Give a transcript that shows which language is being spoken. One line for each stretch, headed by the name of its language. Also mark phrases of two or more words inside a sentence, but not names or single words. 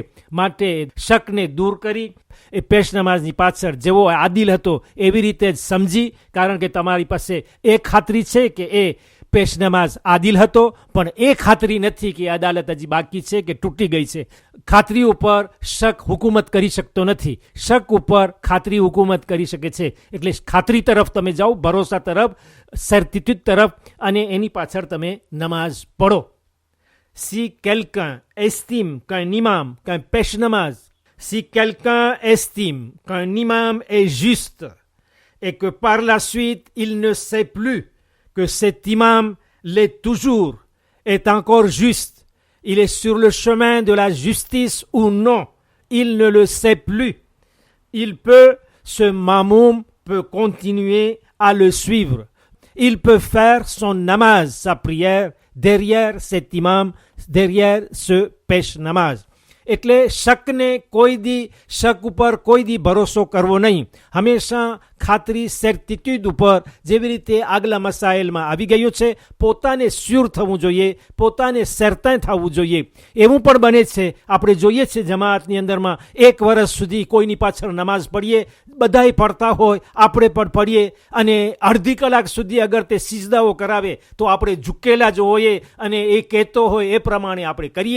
Gujarati: માટે શકને દૂર કરી એ પેશ નમાઝની પાછળ જેવો આદિલ હતો એવી રીતે જ સમજી, કારણ કે તમારી પાસે એ ખાતરી છે કે એ પેશ નમાઝ આદિલ હતો, પણ એ ખાતરી નથી કે અદાલત હજી બાકી છે કે તૂટી ગઈ છે. ખાતરી ઉપર શક હુકુમત કરી શકતો નથી, શક ઉપર ખાતરી હુકુમત કરી શકે છે. એટલે ખાતરી તરફ તમે જાઓ, ભરોસા તરફ, સર્ટિટ્યુડ તરફ, અને એની પાછળ તમે નમાઝ પઢો.
French: Si quelqu'un estime qu'un imam, qu'un pesh namaz, si quelqu'un estime qu'un imam est juste et que par la suite il ne sait plus que cet imam l'est toujours, est encore juste, il est sur le chemin de la justice ou non, il ne le sait plus, il peut, ce mamoum peut continuer à le suivre, il peut faire son namaz, sa prière, derrière cet imam, derrière ce
Gujarati: પેશ નમાઝ. એટલે શકને કોઈ દી, શક ઉપર કોઈ દી ભરોસો કરવો નહીં. હંમેશા ખાતરી, સર્ટિટ્યુડ ઉપર, જેવી રીતે આગલા મસાઇલમાં આવી ગયું છે, પોતાને સ્યુર થવું જોઈએ, પોતાને સર્ટેન થવું જોઈએ. એવું પણ બને છે, આપણે જોઈએ છે જમાઅતની અંદરમાં 1 વર્ષ સુધી કોઈની પાછળ નમાઝ પઢીએ, બધાય પડતા હોય, આપણે પણ પઢીએ, અને અડધી કલાક સુધી અગર તે સિજદાઓ કરાવે તો આપણે ઝૂકેલા જ હોઈએ અને એ કહેતો હોય એ પ્રમાણે આપણે કરીએ.